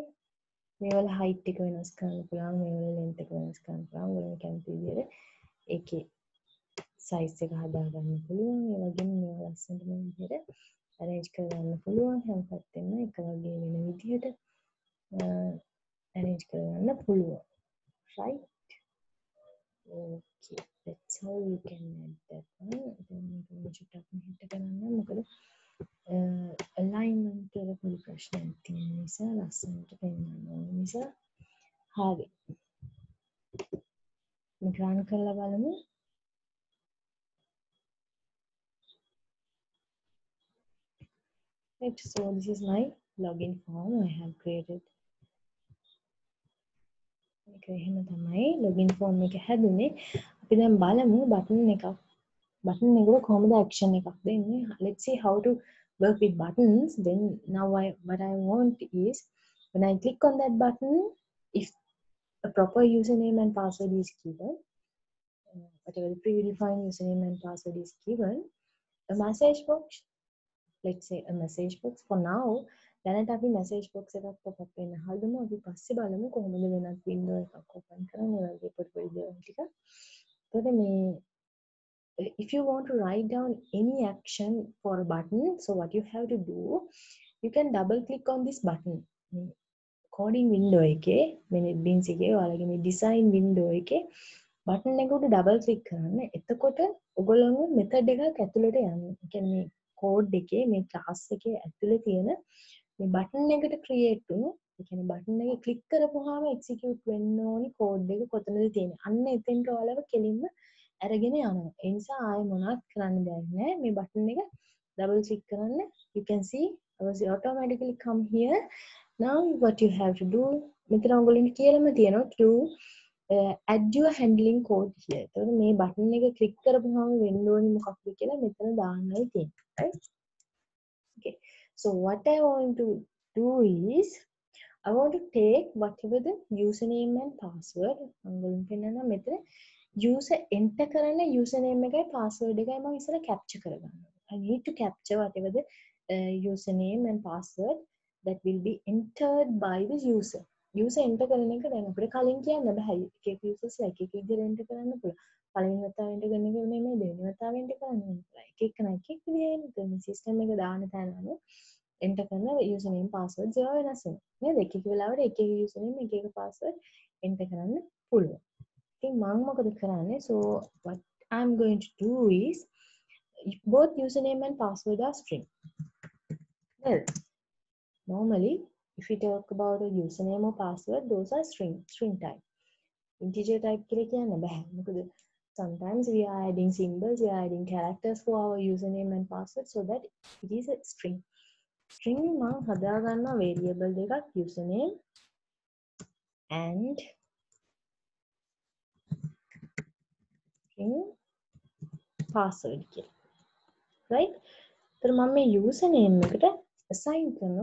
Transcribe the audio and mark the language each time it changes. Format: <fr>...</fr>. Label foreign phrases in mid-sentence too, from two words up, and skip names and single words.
<si>මේවල height එක වෙනස් කරන්න පුළුවන්, මේවල length එක වෙනස් කරන්න පුළුවන්. ඔයාලා කැමති විදිහට ඒකේ size එක හදා ගන්න පුළුවන්. ඒ වගේම මේවා ලස්සනට මේ විදිහට arrange කරගන්න පුළුවන්. හැම පැත්තෙම එක වගේ වෙන විදිහට arrange කරගන්න පුළුවන්.</si> <en>Right? Okay, that's how you can add that one.</en> <si>Then මේක චුට්ටක් මෙහෙට කරන්න. මොකද alignment වල පොඩි ප්‍රශ්නයක් තියෙන නිසා ලස්සනට පෙන්වන්න ඕන නිසා. හරි. මේක run කරලා බලමු.</si> <en>Right, so this is my login form I have created.</en> <si>එහෙම තමයි</si> <en>login form</en> <si>එක හැදුනේ. අපි දැන් බලමු button එකට කොහොමද action එකක් දෙන්නේ.</si> <en>Let's see how to work with buttons. Then now what I want is when I click on that button, if a proper username and password is given, whatever the predefined username and password is given, a message box, let's say a message box for now.</en> <si>දැනට අපි</si> <en>message box</en> <si>එකක්</si> <en>pop up</en> <si>වෙන්න හදමු. අපි පස්සේ බලමු කොහොමද වෙනත් window එකක් open කරන්නේ වගේ පොඩි දේවල් ටික. එතකොට මේ</si> <en>if you want to write down any action for a button, so what you have to do, you can double click on this button. Coding window</en> <si>එකේ</si> <en>minute beans</en> <si>එකේ ඔයාලගේ මේ</si> <en>design window</en> <si>එකේ button එකට double click කරන්න. එතකොට ඔයගොල්ලෝ method එකක් ඇතුළට යන්න. ඒ කියන්නේ මේ code එකේ මේ class එකේ ඇතුළේ තියෙන මේ button එකට create වුණු, ඒ කියන්නේ button එක click කරපුවාම execute වෙන්න ඕනි code එක කොතනද තියෙන්නේ. අන්න එතෙන්ට ඔයාලව කෙලින්ම අරගෙන යනවා. ඒ නිසා ආයෙ මොනවත් කරන්න දෙයක් නැහැ. මේ button එක double click කරන්න.</si> <en>You can see it was automatically come here. Now what you have to do,</en> <si>මෙතන ඔයගොල්ලන්ට කියලාම තියෙනවා</si> <en>to add your handling code here.</en> <si>එතකොට මේ button එක click කරපුවාම වෙන්න ඕනි මොකක්ද කියලා මෙතන දාන්නයි තියෙන්නේ.</si> <en>Right? Okay. So what I want to do is I want to take whatever the username and password.</en> <si>ඔයගොල්ලන්ට පෙන්නනවා මෙතන</si> <en>user enter</en> <si>කරන username එකයි password එකයි මම ඉස්සෙල්ලා capture කරගන්නවා.</si> <en>I need to capture whatever the username and password that will be entered by the user. User enter</en> <si>කරන එක දැන් අපිට කලින් කියන්න බෑ. එක එක users එක එක විදිහට enter කරන්න පුළුවන්. පළවෙනි වතාව enter කරන එක නෙමෙයි දෙවෙනි වතාව enter කරන්න ඕනේ. එක එක විදිහට මේ system එක දාන තැන අනුව enter කරන</si> <en>username password</en> <si>ඒවා වෙනස් වෙනවා. නේද? එක එක වෙලාවට එක එක username එක එක password enter කරන්න පුළුවන්. ඉතින් මම මොකද කරන්නේ?</si> <en>So what I'm going to do is both username and password are string. Well, normally if we talk about a username or password, those are string type. Integer type</en> <si>කියලා කියන්න බෑ.</si> <en>මොකද sometimes we are adding symbols, we are adding characters for our username and password, so that it is a string.</en> <si>String මම හදාගන්නවා variable දෙකක්,</si> <en>username and string password</en> <si>කියලා. Right? तर මම මේ username එකට assign කරනවා.</si>